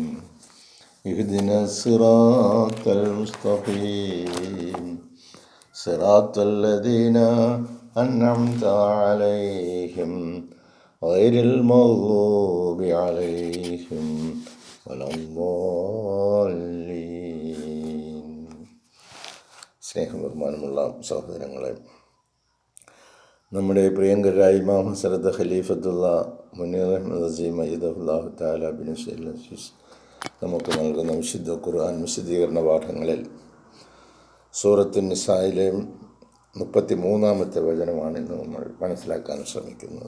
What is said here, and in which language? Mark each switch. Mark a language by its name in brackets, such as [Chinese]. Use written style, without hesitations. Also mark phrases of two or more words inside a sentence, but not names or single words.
[Arabic] اهدنا الصراط المستقيم صراط الذين أنعمت عليهم غير المغضوب عليهم ولا الضالين. [Malayalam] സ്നേഹബഹുമാനമുള്ള സഹോദരങ്ങളെ, നമ്മുടെ പ്രിയങ്കരായ ഇമാം ഹസ്രത്ത് ഖലീഫത്തുള്ള മുനീർ അഹ്മദ് അസീം [Arabic] أيده الله تعالى بن عزيز [Malayalam] നമുക്ക് നൽകുന്ന വിശുദ്ധ ഖുർആൻ വിശദീകരണ പാഠങ്ങളിൽ സൂറത്തുൻ നിസായിലെ 33-ാമത്തെ വചനമാണ് ഇന്ന് നമ്മൾ മനസ്സിലാക്കാൻ ശ്രമിക്കുന്നത്.